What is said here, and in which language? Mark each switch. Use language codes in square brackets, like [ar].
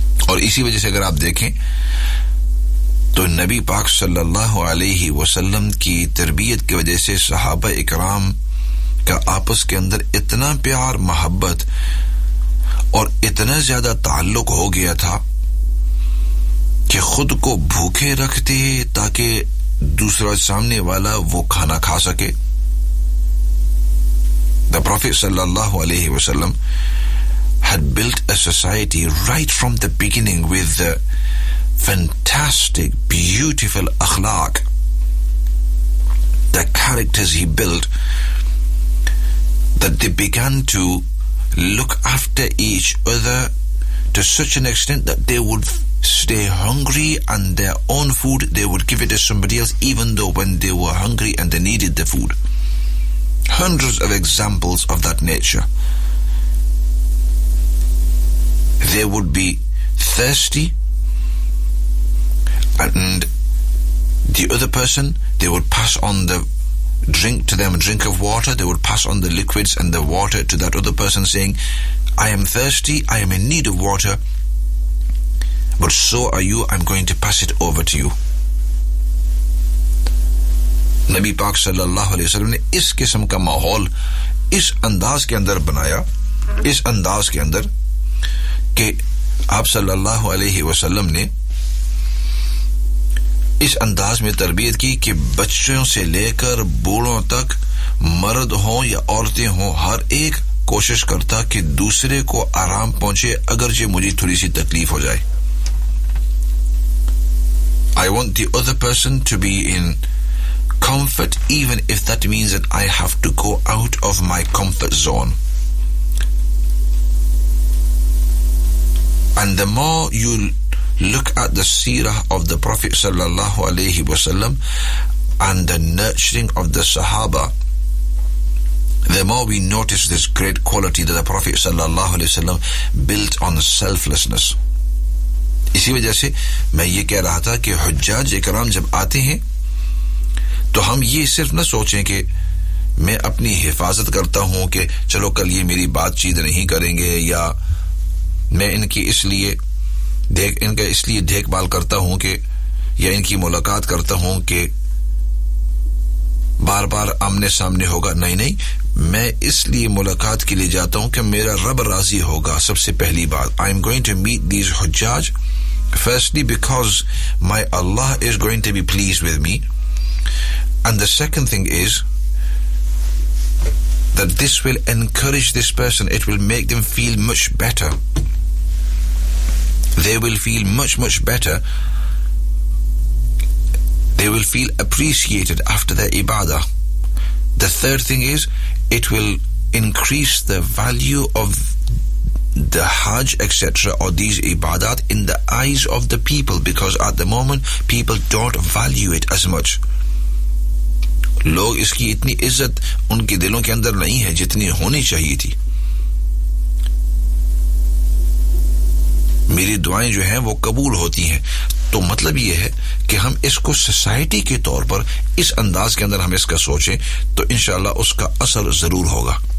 [hi] और इसी वजह से अगर आप देखें तो नबी पाक सल्लल्लाहु अलैहि वसल्लम की तरबियत की वजह से सहाबा इकराम का आपस के अंदर इतना प्यार मोहब्बत और इतना ज्यादा ताल्लुक हो गया था कि खुद को भूखे रखते ताकि दूसरा सामने वाला वो खाना खा सके। [en] The Prophet सल्लल्लाहु अलैहि वसल्लम had built a society right from the beginning with the fantastic, beautiful akhlaq, the characters he built, that they began to look after each other to such an extent that they would stay hungry and their own food, they would give it to somebody else, even though when they were hungry and they needed the food. Hundreds of examples of that nature. They would be thirsty and the other person, they would pass on the drink to them, a drink of water, they would pass on the liquids and the water to that other person saying, I am thirsty, I am in need of water, but so are you, I'm going to pass it over to you. [hi] Nabi Pak sallallahu alayhi wa sallam ne is kisam ka mahol is andaaz ke andar banaya, is andaaz ke andar कि आप सल्लल्लाहु अलैहि वसल्लम ने इस अंदाज में तरबियत की कि बच्चों से लेकर बूढ़ों तक, मर्द हों या औरतें हों, हर एक कोशिश करता कि दूसरे को आराम पहुंचे अगर जो मुझे थोड़ी सी तकलीफ हो जाए। [en] I want the other person to be in comfort even if that means that I have to go out of my comfort zone. And the more you look at the seerah of the Prophet sallallahu alayhi wa sallam and the nurturing of the sahaba, the more we notice this great quality that the Prophet sallallahu alayhi wa sallam built on selflessness. [hi] Isi wajah se main ye keh raha tha ki hujjaj ikram jab aate hain to hum ye sirf na sochein ke main apni hifazat karta hoon ke chalo kal ye meri baat cheet nahi karenge ya मैं इनकी इसलिए देख इनका इसलिए देखभाल करता हूं कि या इनकी मुलाकात करता हूं कि बार बार आमने सामने होगा, नहीं नहीं, मैं इसलिए मुलाकात के लिए जाता हूं कि मेरा रब राजी होगा। सबसे पहली बात, [en] I am going to meet these हुज्जाज firstly because my अल्लाह is going to be please with me, and the second thing is that this will encourage this person, it will make them feel much better. They will feel much, much better. They will feel appreciated after their ibadah. The third thing is, it will increase the value of the hajj, etc., or these ibadat in the eyes of the people, because at the moment, people don't value it as much. [hi] लोग इसकी इतनी इज्जत उनके दिलों के अंदर नहीं है जितनी होनी चाहिए थी। मेरी दुआएं जो हैं वो कबूल होती हैं। तो मतलब ये है कि हम इसको सोसाइटी के तौर पर इस अंदाज के अंदर हम इसका सोचें तो इंशाल्लाह उसका असर जरूर होगा।